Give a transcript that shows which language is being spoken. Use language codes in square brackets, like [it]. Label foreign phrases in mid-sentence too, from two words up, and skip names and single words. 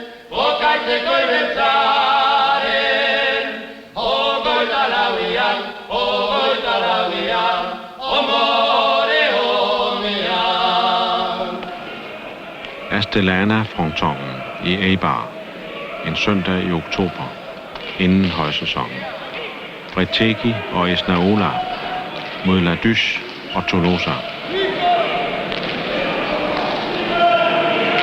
[da] ogoita lauian, omore honean. Astelana-frontonen i Eibar, en søndag i oktober, inden højsæsonen. Retegui og Esnaola mod Laduche og Tolosa.